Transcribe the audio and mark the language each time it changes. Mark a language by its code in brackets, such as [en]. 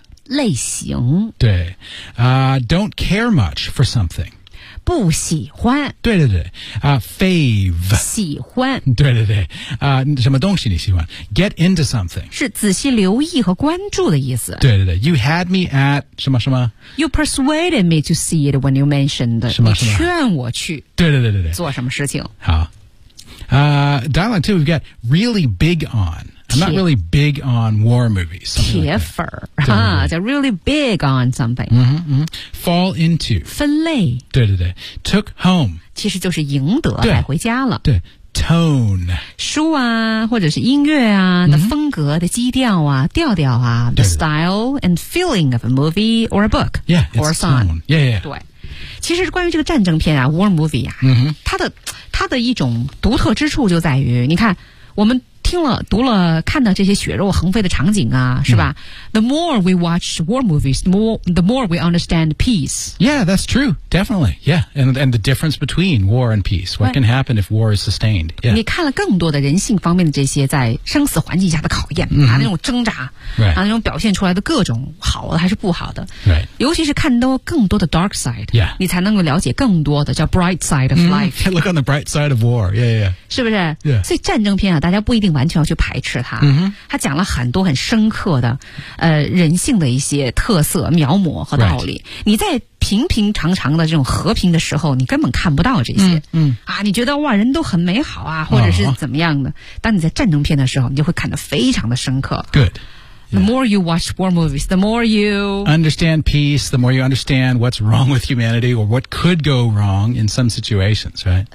[zh] 类型。 [en] 对 ,don't care much for something. [zh] 不喜欢。对对对，fave 喜欢。对对对，什么东西你喜欢 ？ [en] Get into something [zh] 是仔细留意和关注的意思。对对对 ， [en] You had me at [zh] 什么什么 [en] ？You persuaded me to see it when you mentioned [zh] 什么什么？你劝我去。对对对对对，做什么事情？ [en] 好。Dialogue 2, we've got really big on. I'm not really big on war movies. [zh] 铁粉儿、 [en] like、 [zh] 啊，叫 [en] really big on something. Mm-hmm, mm-hmm. Fall into. [zh] 分类。 [en] 对对对。Took home. [zh] 其实就是赢得带回家了。对。Tone. 书啊或者是音乐啊、mm-hmm. 的风格的基调啊调调啊。对对 [en] the style and feeling of a movie or a book. Yeah, or a song. Tone. Yeah, yeah. [zh] 对。其实关于这个战争片啊 , [en] war movie [zh] 啊、 mm-hmm. 它的一种独特之处就在于你看我们听了读了看到这些血肉横飞的场景啊是吧、mm-hmm. [en] The more we watch war movies, the more we understand peace. Yeah, that's true, definitely. Yeah, and the difference between war and peace. What can happen if war is sustained?、Yeah. [zh] 你看了更多的人性方面的这些在生死环境下的考验、 mm-hmm. 啊那种挣扎、 [en] right. [zh] 啊那种表现出来的各种好的还是不好的、 [en] right. [zh] 尤其是看到更多的 [en] dark side、 yeah. [zh] 你才能够了解更多的叫 [en] bright side of life、 Look on the bright side of war, yeah, yeah. [zh] 是不是、 [en] yeah. [zh] 所以战争片啊大家不一定完全要去排斥它、 mm-hmm. 它讲了很多很深刻的人性的一些特色描摹和道理、 [en] right. [zh] 你在平平常常的这种和平的时候你根本看不到这些、 mm-hmm. 啊，你觉得哇人都很美好啊或者是怎么样的、uh-huh. 当你在战争片的时候你就会看得非常的深刻 [en] good、 yeah. the more you watch war movies the more you understand peace the more you understand what's wrong with humanity or what could go wrong in some situations right